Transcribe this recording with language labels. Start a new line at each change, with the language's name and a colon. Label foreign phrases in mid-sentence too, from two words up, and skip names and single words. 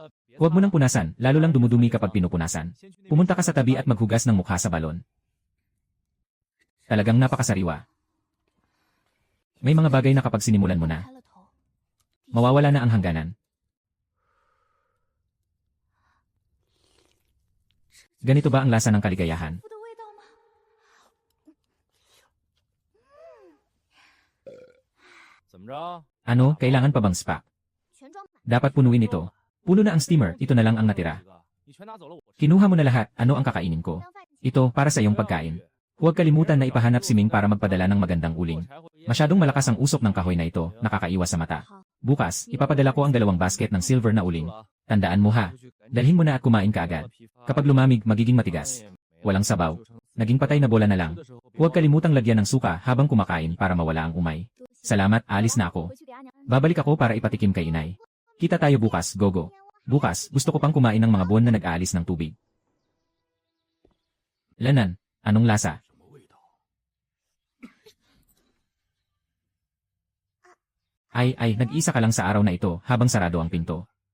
Filipino: Huwag mo nang punasan, lalo lang dumudumi kapag pinupunasan. Pumunta ka sa tabi at maghugas ng mukha sa balon. Talagang napakasariwa. May mga bagay na kapag sinimulan mo na, mawawala na ang hangganan. Ganito ba ang lasa ng kaligayahan?
Chinese: 的味道吗？
Filipino: Ano, kailangan pa bang spa?
Chinese: 全装满。
Filipino: Dapat punuin ito. Puno na ang steamer, ito na lang ang natira. Kinuha mo na lahat, ano ang kakainin ko?
Chinese: 当饭前
Filipino: Ito, para sa iyong pagkain. Huwag kalimutan na ipahanap si Ming para magpadala ng magandang uling. Masyadong malakas ang usok ng kahoy na ito, nakakaiwas sa mata. Bukas, ipapadala ko ang 2 basket ng silver na uling. Tandaan mo ha, dalhin mo na at kumain ka agad. Kapag lumamig, magiging matigas. Walang sabaw. Naging patay na bola na lang. Huwag kalimutang lagyan ng suka habang kumakain para mawala ang umay. Salamat, alis na ako.
Chinese: 回去给阿娘。
Filipino: Babalik ako para ipatikim kay inay. Kita tayo bukas, Gogo. Bukas, gusto ko pang kumain ng mga buwan na nag-aalis ng tubig. Lanan, anong lasa? Ay, nag-isa ka lang sa araw na ito habang sarado ang pinto.